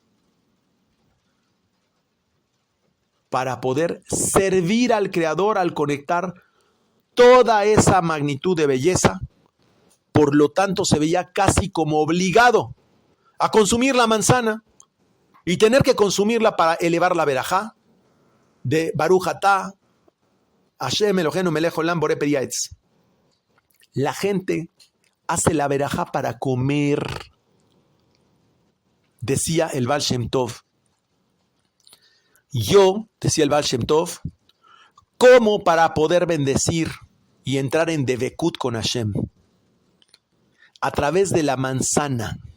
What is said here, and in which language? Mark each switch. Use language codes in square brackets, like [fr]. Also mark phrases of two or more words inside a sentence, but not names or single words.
[es] para poder servir al Creador al conectar toda esa magnitud de belleza. Por lo tanto, se veía casi como obligado a consumir la manzana y tener que consumirla para elevar la verajá de [he] ברוך אתה השם אלוהינו מלך עולם בורא פרי העץ. [es] La gente hace la verajá para comer. Decía el Baal Shem Tov. Yo, decía el Baal Shem Tov, como para poder bendecir y entrar en Devekut con Hashem a través de la manzana.